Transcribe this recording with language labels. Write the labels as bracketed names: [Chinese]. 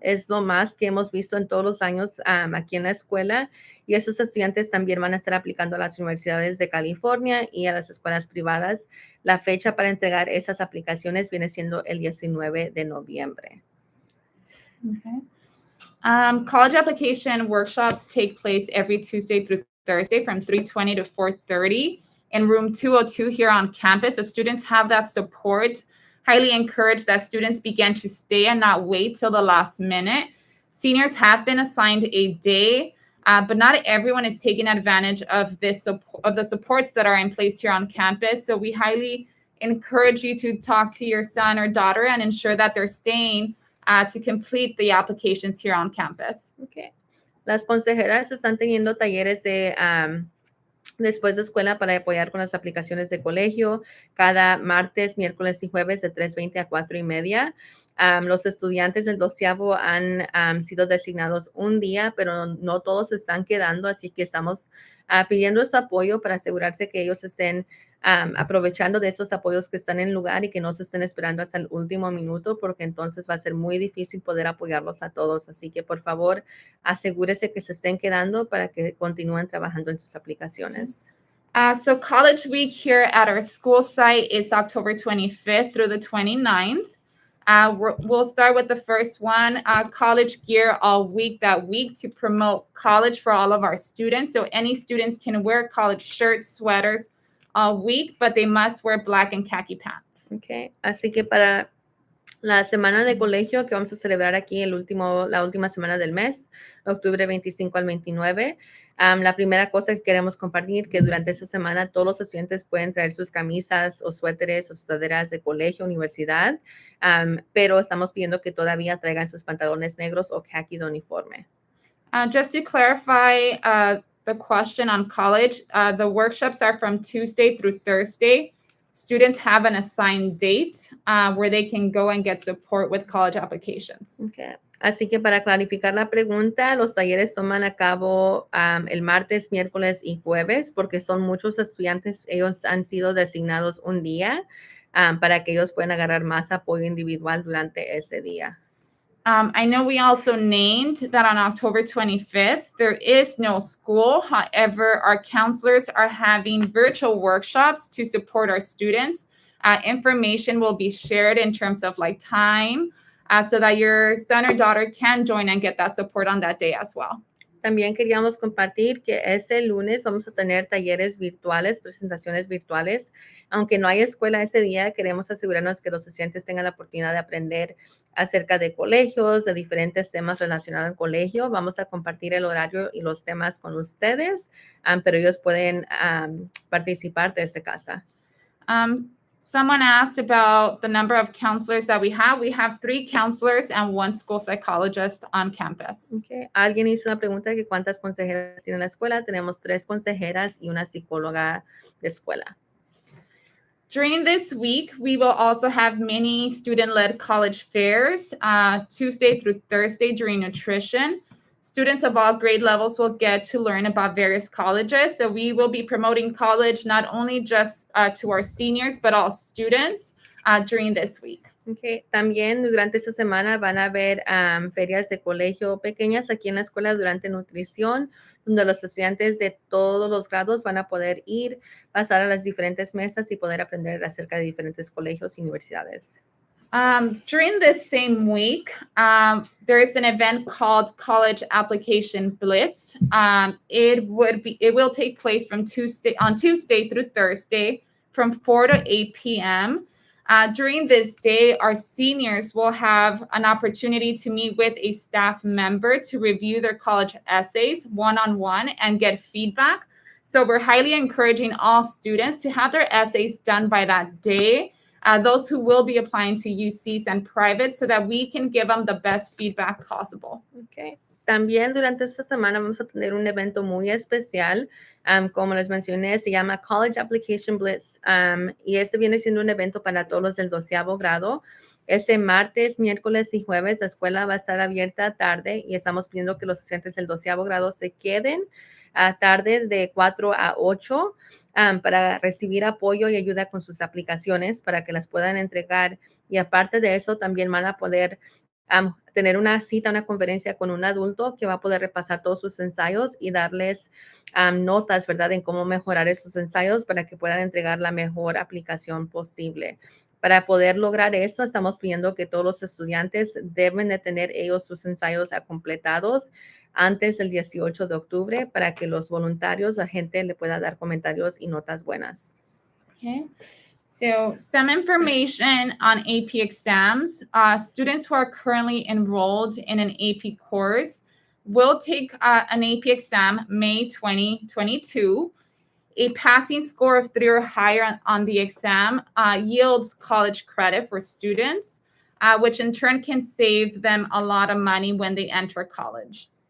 [Spanish] Es lo más que hemos visto en todos los años aquí en la escuela. Y esos estudiantes también van a estar aplicando a las universidades de California y a las escuelas privadas. La fecha para entregar esas aplicaciones viene siendo el 19 de noviembre. [English] Okay. College application workshops take place every Tuesday through Thursday from 3:20 to 4:30 in room 202 here on campus. The students have that support. Highly encourage that students begin to stay and not wait till the last minute. Seniors have been assigned a day, but not everyone is taking advantage of the supports that are in place here on campus. So we highly encourage you to talk to your son or daughter and ensure that they're staying to complete the applications here on campus. Okay. [Spanish] Las consejeras están teniendo talleres de después de escuela para apoyar con las aplicaciones de colegio cada martes, miércoles y jueves de 3:20 a 4:30. Los estudiantes del 12º han sido designados un día, pero no todos están quedando, así que estamos pidiendo su apoyo para asegurarse que ellos estén aprovechando de esos apoyos que están en lugar y que no se estén esperando hasta el último minuto, porque entonces va a ser muy difícil poder apoyarlos a todos. Así que, por favor, asegúrese que se estén quedando para que continúen trabajando en sus aplicaciones. [English] So College Week here at our school site is October 25th through the 29th. We'll start with the first one, college gear all week that week to promote college for all of our students. So any students can wear college shirts, sweaters all week, but they must wear black and khaki pants. Okay. [Spanish] Así que para la semana de colegio que vamos a celebrar aquí la última semana del mes, octubre 25 al 29, la primera cosa que queremos compartir que durante esta semana todos los estudiantes pueden traer sus camisas o suéteres o sudaderas de colegio, universidad, pero estamos pidiendo que todavía traigan sus pantalones negros o khaki de uniforme. [English] Just to clarify the question on college, the workshops are from Tuesday through Thursday. Students have an assigned date where they can go and get support with college applications. Okay. [Spanish] Así que para clarificar la pregunta, los talleres toman a cabo el martes, miércoles y jueves, porque son muchos estudiantes, ellos han sido designados un día para que ellos puedan agarrar más apoyo individual durante ese día. [English] I know we also named that on October 25th, there is no school. However, our counselors are having virtual workshops to support our students. Information will be shared in terms of like time so that your son or daughter can join and get that support on that day as well. [Spanish] También queríamos compartir que ese lunes vamos a tener talleres virtuales, presentaciones virtuales. Aunque no hay escuela ese día, queremos asegurarnos que los estudiantes tengan la oportunidad de aprender acerca de colegios, de diferentes temas relacionados al colegio. Vamos a compartir el horario y los temas con ustedes, pero ellos pueden participar desde casa. [English] Someone asked about the number of counselors that we have. We have 3 counselors and 1 school psychologist on campus. Okay. [Spanish] Alguien hizo una pregunta de cuántas consejeras tiene la escuela. Tenemos 3 consejeras y una psicóloga de escuela. [English] During this week, we will also have many student-led college fairs, Tuesday through Thursday during nutrition. Students of all grade levels will get to learn about various colleges. So we will be promoting college not only just to our seniors, but all students during this week. Okay. [Spanish] También durante esta semana van a haber ferias de colegio pequeñas aquí en la escuela durante nutrición, donde los estudiantes de todos los grados van a poder pasar a las diferentes mesas y poder aprender acerca de diferentes colegios y universidades. [English] During this same week, there is an event called College Application Blitz. It will take place on Tuesday through Thursday from 4 to 8 p.m. During this day, our seniors will have an opportunity to meet with a staff member to review their college essays one-on-one and get feedback. So we're highly encouraging all students to have their essays done by that day. Those who will be applying to UCs and private so that we can give them the best feedback possible. Okay. [Spanish] También durante esta semana vamos a tener un evento muy especial. Como les mencioné, se llama College Application Blitz. Y este viene siendo un evento para todos los del 12º grado. Este martes, miércoles y jueves la escuela va a estar abierta tarde y estamos pidiendo que los estudiantes del 12º grado se queden tarde de 4 a 8 para recibir apoyo y ayuda con sus aplicaciones para que las puedan entregar. Y aparte de eso, también van a poder tener una cita, una conferencia con un adulto que va a poder repasar todos sus ensayos y darles notas, ¿verdad?, en cómo mejorar esos ensayos para que puedan entregar la mejor aplicación posible. Para poder lograr eso, estamos pidiendo que todos los estudiantes deben de tener ellos sus ensayos completados antes del 18 de octubre para que los voluntarios, la gente le pueda dar comentarios y notas buenas. [English] Okay. So some information on AP exams. Students who are currently enrolled in an AP course will take an AP exam May 2022. A passing score of 3 or higher on the exam yields college credit for students, which in turn can save them a lot of money when they enter college.